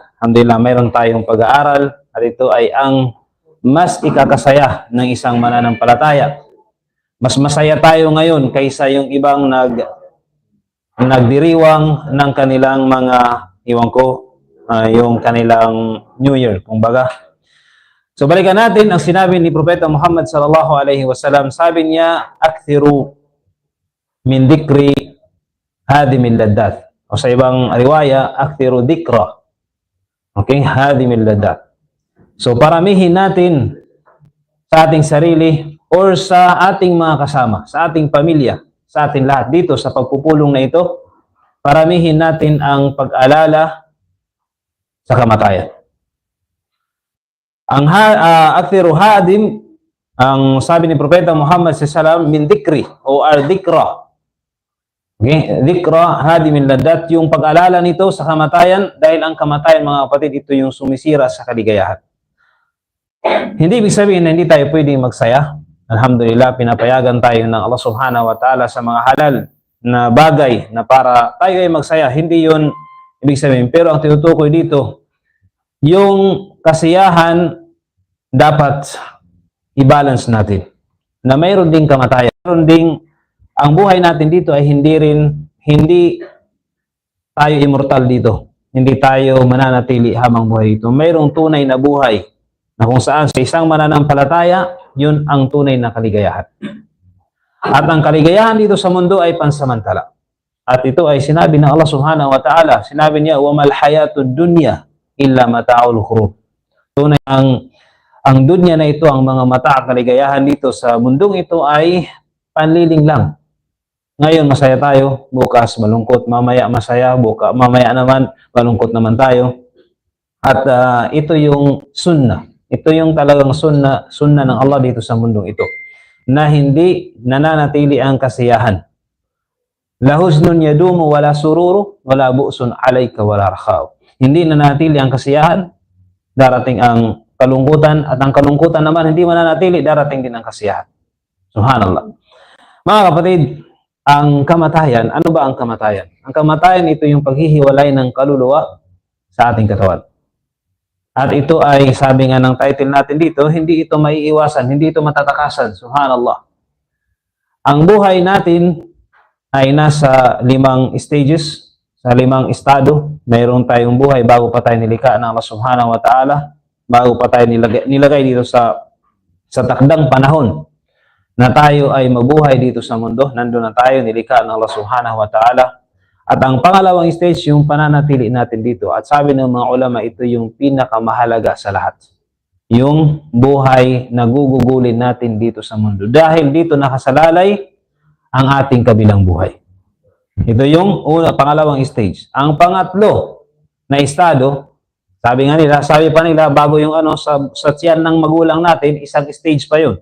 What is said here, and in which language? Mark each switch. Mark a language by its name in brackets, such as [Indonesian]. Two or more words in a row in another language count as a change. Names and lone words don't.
[Filipino] Alhamdulillah, mayroon tayong pag-aaral at ito ay ang mas ikakasaya ng isang mananampalataya. Mas masaya tayo ngayon kaysa yung ibang nagdiriwang ng kanilang mga, yung kanilang New Year, kumbaga. So balikan natin ang sinabi ni Propeta Muhammad [Arabic] صلى الله عليه وسلم. [Filipino] Sabi niya, [Arabic] "أكثروا من ذكر هادم اللذات." [Filipino] O sa ibang riwaya, [Arabic] "أكثروا ذكر." [Filipino] Okay, [Arabic] هادم اللذات. [Filipino] So paramihin natin sa ating sarili or sa ating mga kasama, sa ating pamilya, sa ating lahat dito sa pagpupulong na ito, paramihin natin ang pag-alala sa kamatayan. Ang akthiru hadim, ang sabi ni Propeta Muhammad sallallahu [Arabic] من ذكر [Filipino] o al-dhikra. [Arabic] Okay, ذكر هادم اللذات, [Filipino] yung pag-alala nito sa kamatayan dahil ang kamatayan, mga kapatid, ito yung sumisira sa kaligayahan. Hindi ibig sabihin na hindi tayo pwedeng magsaya. Alhamdulillah, pinapayagan tayo ng Allah [Arabic] سبحانه وتعالى [Filipino] sa mga halal na bagay na para tayo ay magsaya. Hindi yun ibig sabihin. Pero ang tinutukoy dito, yung kasiyahan dapat i-balance natin. Na mayroon ding kamatayan. Mayroon ding, ang buhay natin dito ay hindi tayo immortal dito. Hindi tayo mananatili habang buhay dito. Mayroong tunay na buhay na kung saan sa isang mananampalataya, yun ang tunay na kaligayahan. At ang kaligayahan dito sa mundo ay pansamantala. At ito ay sinabi ng Allah [Arabic] سبحانه وتعالى. [Filipino] Sinabi niya, [Arabic] وَمَا الْحَيَاةُ الدُّنْيَا إِلَّا مَتَاعُ الْغُرُورِ. [Filipino] Tunay ang dunya na ito, ang mga mata kaligayahan dito sa mundong ito ay panliling lang. Ngayon masaya tayo, bukas malungkot, mamaya masaya, mamaya naman malungkot naman tayo. At ito yung sunnah. Ito yung talagang sunnah ng Allah dito sa mundong ito. Na hindi nananatili ang kasiyahan. [Arabic] لا حزن يدوم ولا سرور ولا بؤس عليك ولا رخاء. [Filipino] Hindi nananatili ang kasiyahan, darating ang kalungkutan, at ang kalungkutan naman hindi mananatili, darating din ang kasiyahan. Subhanallah. Mga kapatid, ang kamatayan, ano ba ang kamatayan? Ang kamatayan, ito yung paghihiwalay ng kaluluwa sa ating katawan. At ito ay, sabi nga ng title natin dito, hindi ito maiiwasan, hindi ito matatakasan. Subhanallah. Ang buhay natin ay nasa 5 stages, sa 5 estado. Mayroon tayong buhay bago pa tayo nilikha ng Allah [Arabic] سبحانه وتعالى, [Filipino] bago pa tayo nilagay dito sa takdang panahon na tayo ay mabuhay dito sa mundo. Nandun na tayo, nilikha ng Allah [Arabic] سبحانه وتعالى. [Filipino] At ang pangalawang stage, yung pananatili natin dito. At sabi ng mga ulama, ito yung pinakamahalaga sa lahat. Yung buhay na gugugulin natin dito sa mundo. Dahil dito nakasalalay ang ating kabilang buhay. Ito yung pangalawang stage. Ang pangatlo na estado, sabi pa nila, bago yung sa tiyan ng magulang natin, isang stage pa yun.